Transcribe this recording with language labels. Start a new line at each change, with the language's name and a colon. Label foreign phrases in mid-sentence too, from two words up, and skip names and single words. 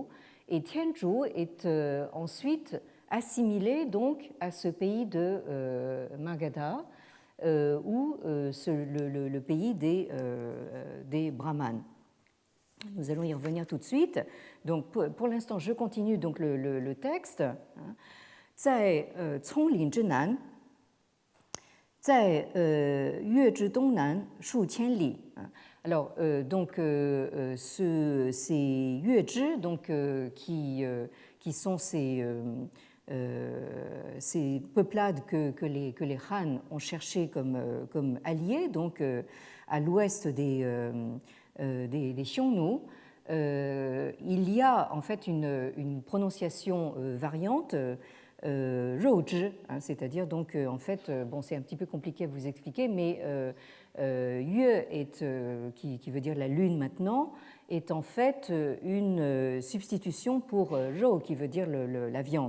French: Et Tianzhou est ensuite assimilé donc à ce pays de Magadha, ou le pays des Brahmanes. Nous allons y revenir tout de suite. Donc pour l'instant, je continue donc le texte.
Chinese: 在葱岭之南，在越之东南数千里。
French: Alors, donc, ces yuezhi, donc, qui sont ces peuplades que les Han ont cherchées comme alliés, donc à l'ouest des Xiongnu, il y a en fait une prononciation variante, Rouzhi, hein, c'est-à-dire donc en fait, bon, c'est un petit peu compliqué à vous expliquer, mais Yue est, qui veut dire la lune maintenant, est en fait une substitution pour Rou, qui veut dire la viande.